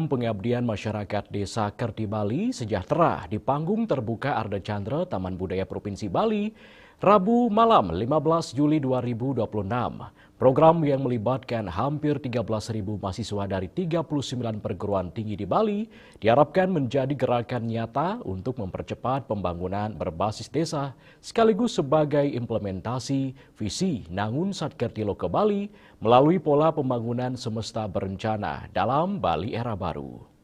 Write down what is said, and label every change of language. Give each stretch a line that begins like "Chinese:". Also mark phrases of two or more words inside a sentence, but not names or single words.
Indonesian: pengabdian masyarakat Desa Kerti Bali Sejahtera di panggung terbuka Arda Chandra Taman Budaya Provinsi Bali, Rabu malam 15 Juli 2026. Program yang melibatkan hampir 13.000 mahasiswa dari 39 perguruan tinggi di Bali diharapkan menjadi gerakan nyata untuk mempercepat pembangunan berbasis desa sekaligus sebagai implementasi visi Nangun Satkerti Loka Bali melalui pola pembangunan semesta berencana dalam Bali era baru.